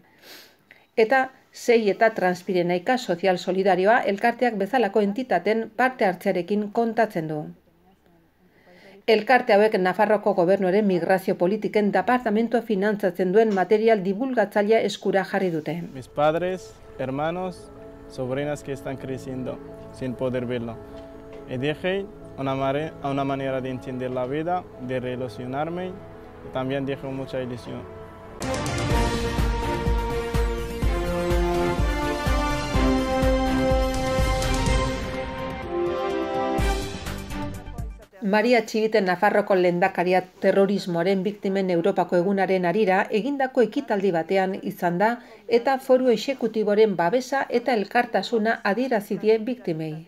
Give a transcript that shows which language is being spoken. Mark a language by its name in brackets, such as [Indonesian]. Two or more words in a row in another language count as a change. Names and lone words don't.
[Basque] Eta 6 eta Transpirenaika Sozial Solidarioa elkarteak bezalako entitaten parte hartzearekin kontatzen du. Elkarte hauek Nafarroko Gobernuaren migrazio politiken departamentua finantzatzen duen material divulgatzailea eskura jarri dute. [Spanish] Mis padres, hermanos, sobrinas que están creciendo sin poder verlo. Y dije una manera de entender la vida, de relacionarme, y también dije mucha ilusión. [Basque] Maria Txibiten Nafarroko lehendakaria terrorismoaren biktimen Europako egunaren harira egindako ekitaldi batean izan da eta foru exekutiboren babesa eta elkartasuna adierazi die biktimei.